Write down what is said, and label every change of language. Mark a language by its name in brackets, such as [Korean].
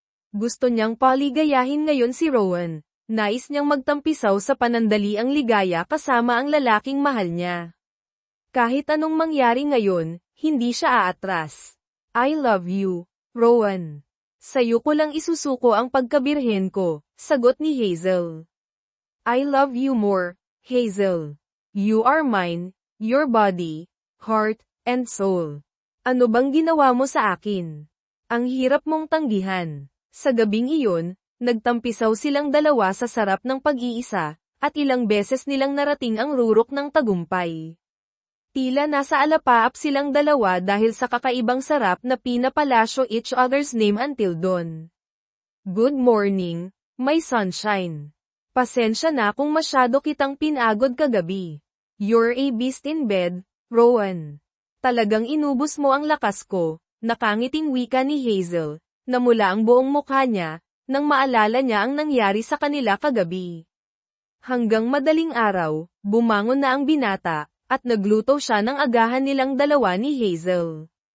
[Filipino] Gusto niyang paligayahin ngayon si Rowan. Nais niyang magtampisaw sa panandaliang ligaya kasama ang lalaking mahal niya. Kahit anong mangyari ngayon, hindi siya aatras. [English] I love you, Rowan. [Filipino] Sa'yo ko lang isusuko ang pagkabirhen ko, sagot ni Hazel. [English] I love you more, Hazel. You are mine, your body, heart, and soul. [Filipino] Ano bang ginawa mo sa akin? Ang hirap mong tanggihan. Sa gabing iyon, nagtampisaw silang dalawa sa sarap ng pag-iisa, at ilang beses nilang narating ang rurok ng tagumpay. Tila nasa alapaap silang dalawa dahil sa kakaibang sarap na pinapalasyo [English] each other's name until dawn. Good morning, my sunshine. [Filipino] Pasensya na kung masyado kitang pinagod kagabi. [English] You're a beast in bed, Rowan. [Filipino] Talagang inubos mo ang lakas ko, nakangiting wika ni Hazel, na mula ang buong mukha niya, nang maalala niya ang nangyari sa kanila kagabi. Hanggang madaling araw, bumangon na ang binata, at nagluto siya ng agahan nilang dalawa ni Hazel.